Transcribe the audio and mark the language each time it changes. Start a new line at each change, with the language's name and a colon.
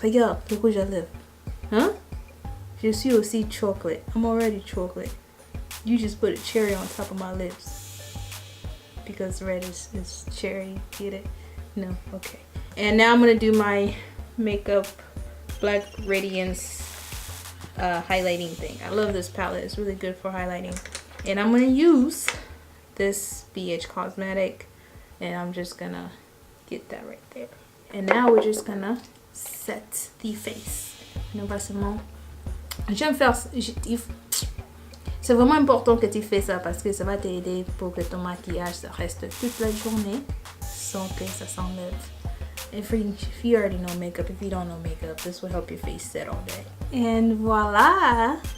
French: Regarde, le rouge à lèvres. Huh? Je suis aussi chocolate.
English: I'm already chocolate. You just put a cherry on top of my lips. Because red is cherry. Get it? No? Okay. And now I'm going to do my makeup Black Radiance highlighting thing. I love this palette. It's really good for highlighting. And I'm going to use this BH Cosmetic. And I'm just going to get that right there. And now we're just going to set the face.
French: J'aime faire... C'est vraiment important que tu fais ça parce que ça va t'aider pour que ton maquillage ça reste toute la journée sans que ça s'enlève.
English: If you already know makeup, if you don't know makeup, this will help your face set all day. And voila!